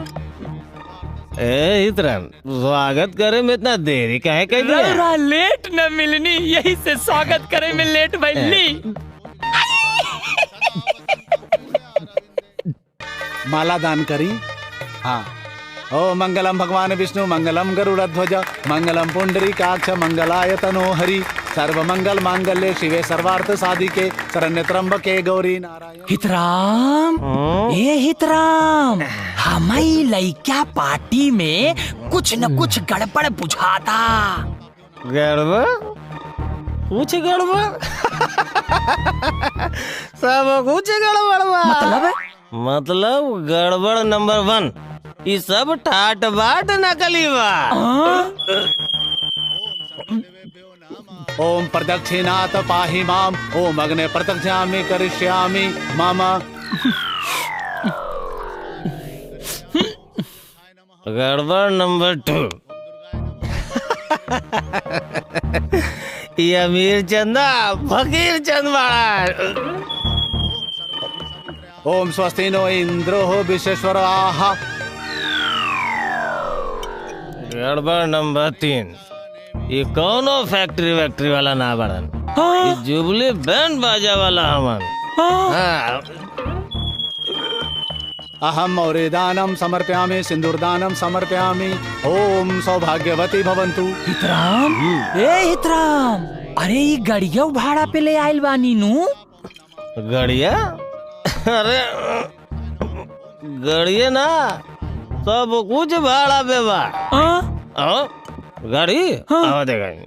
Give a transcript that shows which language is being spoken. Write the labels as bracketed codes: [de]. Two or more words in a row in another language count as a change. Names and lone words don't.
[bho] ए इतरन स्वागत करे में इतना देरी काहे कर दिया? रउरा लेट न मिलनी यही से स्वागत करे में लेट भइली। माला दान करी। [sa] हाँ ओम मंगलम भगवान विष्णु मंगलम गरुड़ध्वज मंगलम पुंडरीकाक्ष मंगलाय तनोहरि सर्वमंगल मांगल्ये शिवे सर्वार्थ साधिके शरण्य त्र्यंबके गौरी नारायण। [bho] हितराम, ए हितराम, हमारी लइका पार्टी में कुछ न कुछ गड़बड़ बुझाता। गड़बड़? कुछ गड़बड़? सब कुछ गड़बड़ बा। मतलब गड़बड़ नंबर 1, ये सब ठाट बाट नकली बा। [sa] ओम प्रदक्षिणात पाहि माम ओम अग्ने प्रदक्षिणामि करिष्यामि मम। [bho] गड़बड़ नंबर 2, ये अमीर चंदा फकीर चंद बड़ा। [sa] ओम स्वस्ति नो इंद्रो विश्वेश्वराः। [bho] गड़बड़ नंबर 3, ये कौनो फैक्ट्री वैक्ट्री वाला ना बड़न, ये जुबली बैंड बाजा वाला हमन। हाँ। [sa] अहम मौरेदानम समर्पयामि सिंदूरदानम समर्पयामि ओम सौभाग्यवती भवन्तु। [bho] हितराम, ए हितराम, अरे ये गड़िया भाड़ा पे ले आइल बानी नू। गड़िया? अरे गड़िया ना, सब कुछ भाड़ा पे बा। गाड़ी आवा देगा